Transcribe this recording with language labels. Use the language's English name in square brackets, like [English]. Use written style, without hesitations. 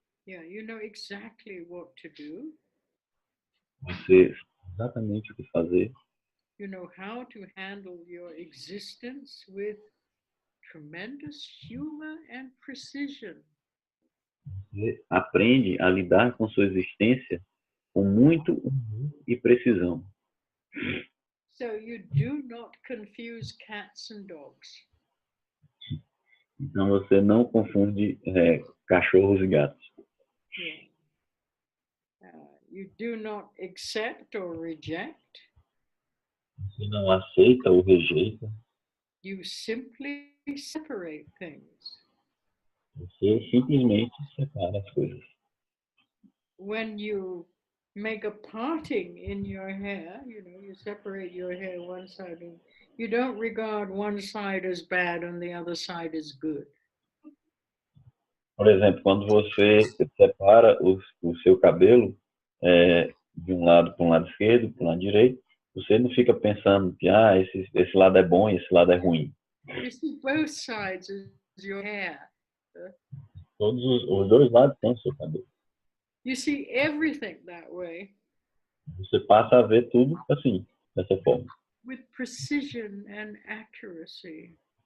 [English] Yeah, you know exactly what to do. [Portuguese] Você sabe exatamente o que fazer. [English] You know how to handle your existence with tremendous humor and precision. [Portuguese] Você aprende a lidar com sua existência com muito humor e precisão. [English] So you do not confuse cats and dogs. [Portuguese] Então você não confunde cachorros e gatos. [English] Yeah. You do not accept or reject. [Portuguese] Você não aceita ou rejeita. [English] You simply separate things. [Portuguese] Você simplesmente separa as coisas. [English] When you make a parting in your hair, you know, you separate your hair one side, and you don't regard one side as bad and the other side as good. [Portuguese] Por exemplo, quando você separa o seu cabelo de um lado para um lado esquerdo, para um lado direito, você não fica pensando que esse lado é bom e esse lado é ruim. [English] You see both sides as your hair. [Portuguese] Todos os dois lados têm o seu cabelo. [English] You see everything that way. [Portuguese] Você passa a ver tudo assim, dessa forma. [English] With precision and accuracy.